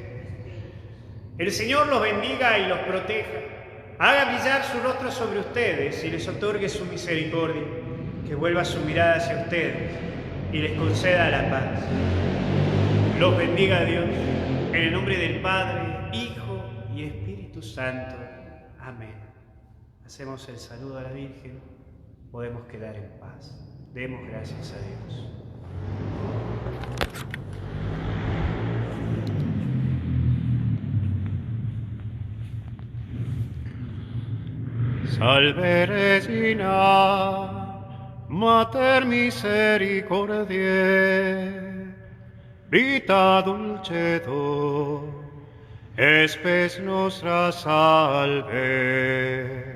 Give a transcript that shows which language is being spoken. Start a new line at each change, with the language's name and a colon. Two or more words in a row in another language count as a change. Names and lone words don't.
Spanish: El Señor los bendiga y los proteja, haga brillar su rostro sobre ustedes y les otorgue su misericordia, que vuelva su mirada hacia ustedes y les conceda la paz. Los bendiga Dios, en el nombre del Padre, Hijo y Espíritu Santo. Amén. Hacemos el saludo a la Virgen, podemos quedar en paz. Demos gracias a Dios.
Latin: Salve Regina, Mater misericordiae, vita dulcedo, espes nostra salve.